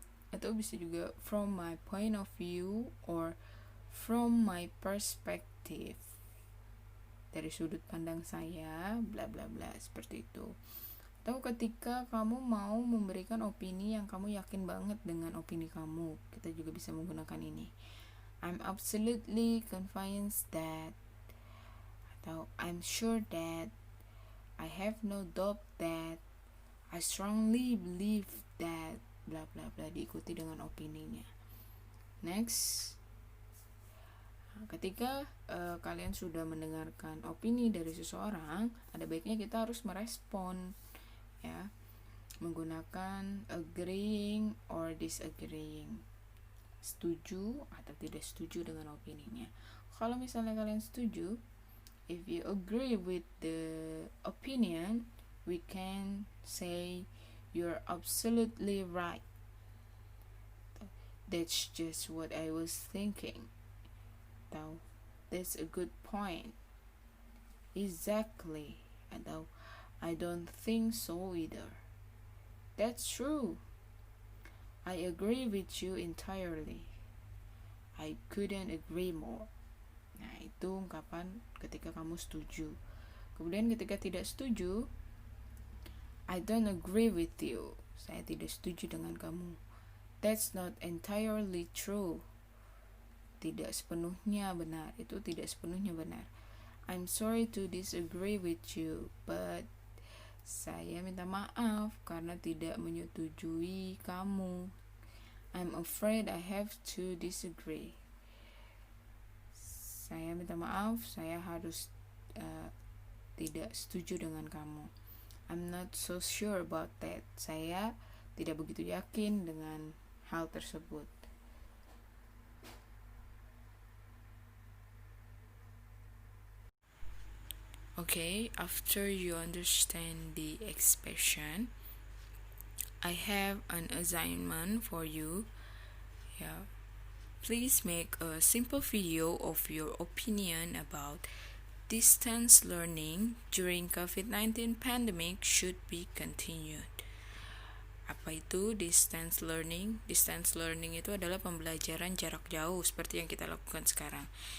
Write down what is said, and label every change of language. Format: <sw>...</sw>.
<id>Atau bisa juga</id> <en>from my point of view or from my perspective,</en> <id>dari sudut pandang saya, bla bla bla, seperti itu. Atau ketika kamu mau memberikan opini yang kamu yakin banget dengan opini kamu, kita juga bisa menggunakan ini.</id> <en>I'm absolutely convinced that,</en> <id>atau</id> <en>I'm sure that, I have no doubt that, I strongly believe that, bla bla bla,</en> <id>diikuti dengan opininya. Next, ketika kalian sudah mendengarkan opini dari seseorang, ada baiknya kita harus merespon, ya, menggunakan</id> <en>agreeing or disagreeing,</en> <id>setuju atau tidak setuju dengan opininya. Kalau misalnya kalian setuju,</id> <en>if you agree with the opinion, we can say you're absolutely right. That's just what I was thinking.</en> <id>Atau</id> <en>that's a good point. Exactly.</en> <id>Atau</id> <en>I don't think so either. That's true. I agree with you entirely. I couldn't agree more.</en> <id>Nah, itu ungkapan ketika kamu setuju. Kemudian ketika tidak setuju,</id> <en>I don't agree with you.</en> <id>Saya tidak setuju dengan kamu.</id> <en>That's not entirely true.</en> <id>Tidak sepenuhnya benar. Itu tidak sepenuhnya benar.</id> <en>I'm sorry to disagree with you, but</en> <id>saya minta maaf karena tidak menyetujui kamu.</id> <en>I'm afraid I have to disagree.</en> <id>Saya minta maaf, saya harus tidak setuju dengan kamu.</id> <en>I'm not so sure about that.</en> <id>Saya tidak begitu yakin dengan hal tersebut.</id> <en>Okay, after you understand the expression, I have an assignment for you. Yeah, Please make a simple video of your opinion about distance learning during COVID-19 pandemic should be continued.</en> <id>Apa itu distance learning? Distance learning itu adalah pembelajaran jarak jauh seperti yang kita lakukan sekarang.</id>